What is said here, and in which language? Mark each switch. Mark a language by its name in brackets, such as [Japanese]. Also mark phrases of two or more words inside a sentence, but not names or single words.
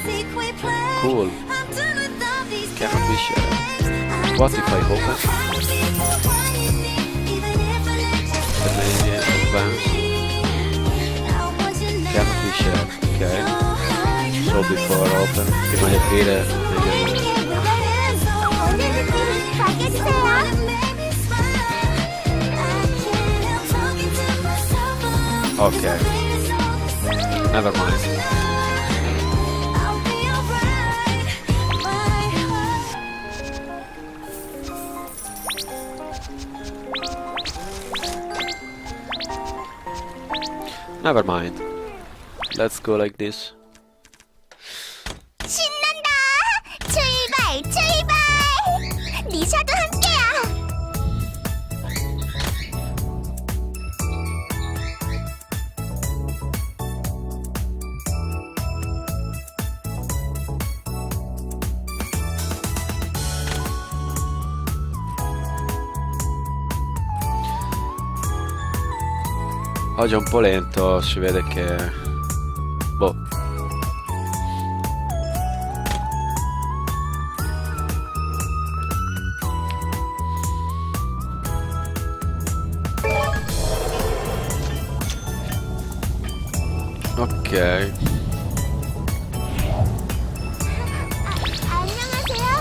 [English] Cool. Cannot be shared. What if I open? The main advance. Cannot be shared. Okay. So before open, [Italian] prima di aprire, [English] okay. Never mind. Never mind. Let's go like this. [Korean] 신난다. 출발. 리샤도 함께야. [Italian] Oggi è un po' lento, si vede che... boh. Ok. [Korean] 안녕하세요.